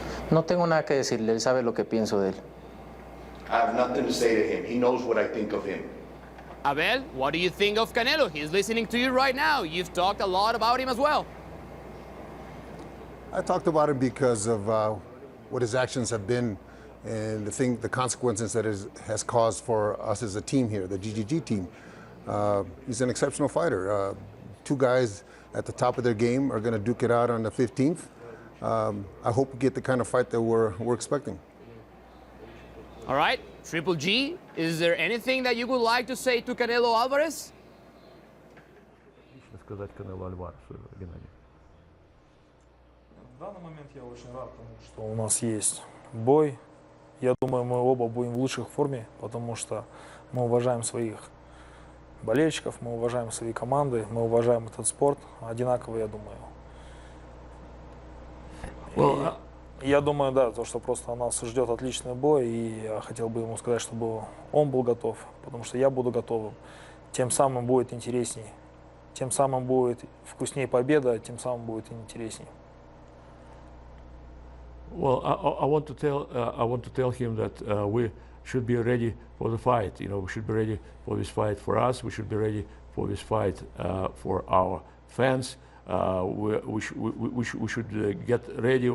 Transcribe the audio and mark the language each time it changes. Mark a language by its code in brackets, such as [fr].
[es] No tengo nada que decirle, él sabe lo que pienso de él. [en] I have nothing to say to him. He knows what I think of him. Abel, what do you think of Canelo? He's listening to you right now. You've talked a lot about him as well. I talked about him because of what his actions have been and the consequences that it has caused for us as a team here, the GGG team. He's an exceptional fighter. Two guys at the top of their game are going to duke it out on the 15th. I hope we get the kind of fight that we're expecting. All right, Triple G, is there anything that you would like to say to Canelo Alvarez? [ru] Сказать Канелу Альваресу, Геннадий. В данный момент я очень рад тому, что у нас есть бой. Я думаю, мы оба будем в лучшей форме, потому что мы уважаем своих болельщиков, мы уважаем свои команды, мы уважаем этот спорт одинаково, я думаю. Я думаю, да, то, что просто нас ждет отличный бой, и я хотел бы ему сказать, чтобы он был готов, потому что я буду готовым. Тем самым будет интересней, тем самым будет вкуснее победа, тем самым будет интересней. [en] Well, I want to tell him that we should be ready for the fight. You know, we should be ready for this fight for us. We should be ready for this fight for our fans. We should get ready.